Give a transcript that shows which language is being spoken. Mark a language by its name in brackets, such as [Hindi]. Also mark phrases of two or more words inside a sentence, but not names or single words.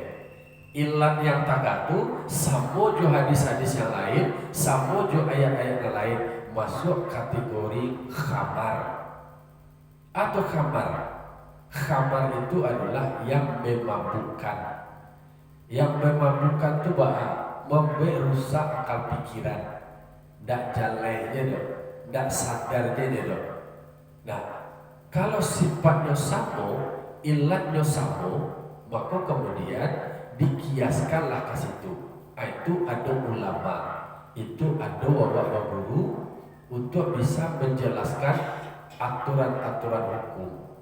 [Indonesian] Ilat yang tagatu sama jo hadis-hadis yang lain, sama jo ayat-ayat yang lain masuk kategori khamar atau khamar. Khamar itu adalah yang memabukkan. Yang memabukkan itu membuat rusak akal pikiran. [Minangkabau] Ndak jalannya doh, ndak sadarnya doh. [Indonesian] Nah, kalau sifatnya sama, ilatnya sama, maka kemudian dikiaskanlah ke situ. Itu ada ulama, itu ada bapak guru untuk bisa menjelaskan aturan-aturan hukum.